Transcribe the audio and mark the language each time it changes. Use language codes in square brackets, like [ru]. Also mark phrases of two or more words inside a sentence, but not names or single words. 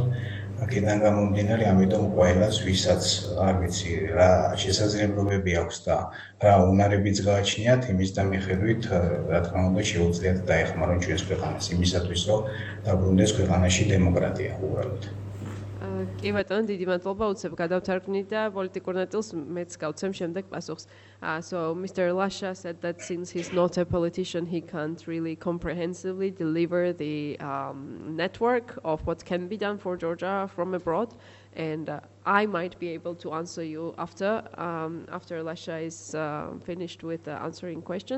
[ka] აქედან გამომდინარე, ამიტომ ყველას ვისაც არ ვიცი რა შესაძლებლობები აქვს და რა უნარებიც გააჩნიათ, იმის და მიხედვით რა თქმა უნდა შეუძლიათ დაეხმარონ ჩვენს ქვეყანას იმისათვის რომ დაბრუნდეს ქვეყანაში დემოკრატია უბრალოდ. კი ბატონო, დიდი მადლობა, უცებ გადავთარგმნით და პოლიტიკურ ნაწილს მეც გავცემ შემდეგ პასუხს. [en] So Mr. Lasha said that since he's not a politician, he can't really comprehensively deliver the network of what can be done for Georgia from abroad. And I might be able to answer you after Lasha is finished with answering questions.